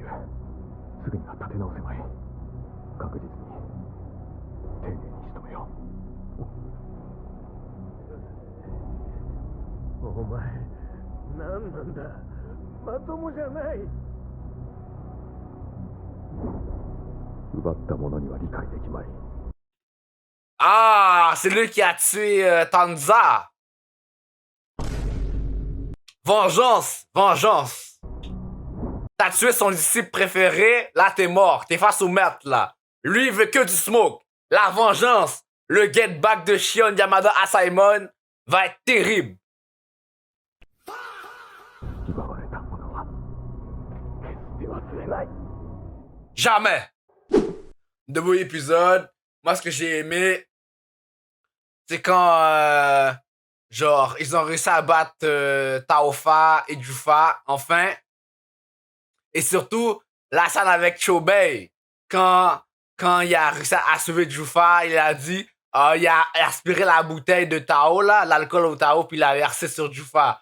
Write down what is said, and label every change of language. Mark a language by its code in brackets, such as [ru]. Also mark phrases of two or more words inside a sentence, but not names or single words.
[ja] すぐには立て直せまい。確実に丁寧に仕留めよう。お前何なんだ。まともじゃない。奪った者には理解できまい。 [fr] Ah, c'est lui qui a tué Tanza. Vengeance, vengeance. T'as tué son disciple préféré, là t'es mort, t'es face au maître là. Lui il veut que du smoke. La vengeance, le [en] get back [fr] de Shion Yamada à Simon va être terrible. [ja] 奪われたものは決して忘れない。 [fr] Jamais. De beaux épisodes. Moi ce que j'ai aimé, c'est quand genre ils ont réussi à battre Taofa et Jufa enfin. Et surtout, la scène avec Chobei, quand il a réussi à sauver Jufa, il a dit, il a aspiré la bouteille de Tao, là, l'alcool au Tao, puis il l'a versé sur Jufa.